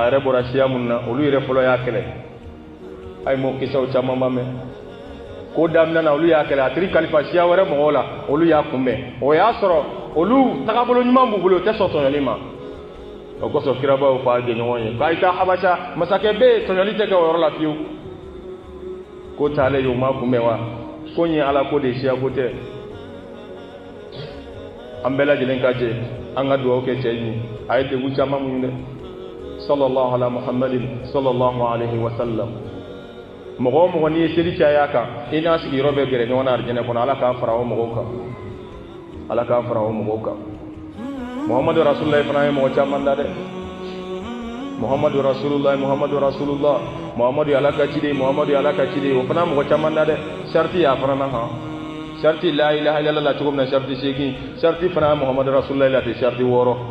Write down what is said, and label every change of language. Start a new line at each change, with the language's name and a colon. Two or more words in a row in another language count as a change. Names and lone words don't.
Bambara: a yɛrɛ bɔra siya mun na olu yɛrɛ fɔlɔ y'a kɛlɛ a ye mɔgɔ kisɛw caman ba mɛn ko daminɛ na olu y'a kɛlɛ a tiri kalifa siya wɛrɛ mɔgɔw la olu y'a kunbɛn o y'a sɔrɔ olu tagabolo ɲuman b'u bolo o tɛ sɔn tɔɲɔli ma o kosɔn kiraba y'o fɔ a jɛɲɔgɔn ye k'a taa habasa masakɛ bɛ yen tɔɲɔli tɛ kɛ o yɔrɔ la fiyewu ko taale ye o ma kunbɛn wa ko in ye ala ko de siya ko tɛ an bɛɛ lajɛlen ka jɛ an ka dugawu kɛ cɛ in a ye degun caman mun dɛ
Arabic: صلى الله على محمد صلى الله عليه وسلم
Bambara: mɔgɔ o mɔgɔ n'i ye seli caya kan i n'a sigiyɔrɔ bɛ gɛrɛ ɲɔgɔn na arijɛnɛ kɔnɔ ala k'a fara o mɔgɔw kan ala k'a fara o mɔgɔw kan
Arabic: محمد رسول الله
Bambara: fana ye mɔgɔ caman da dɛ
Arabic: محمد رسول الله
Bambara: muhammadu ala ka ciden muhammadu ala ka ciden o fana mɔgɔ caman da dɛ sarti y'a fana na han sarti la
Arabic: إله إلا الله
Bambara: la cogo min na sarti seegin sarti fana
Arabic: محمد رسول الله
Bambara: la tɛ sarti 6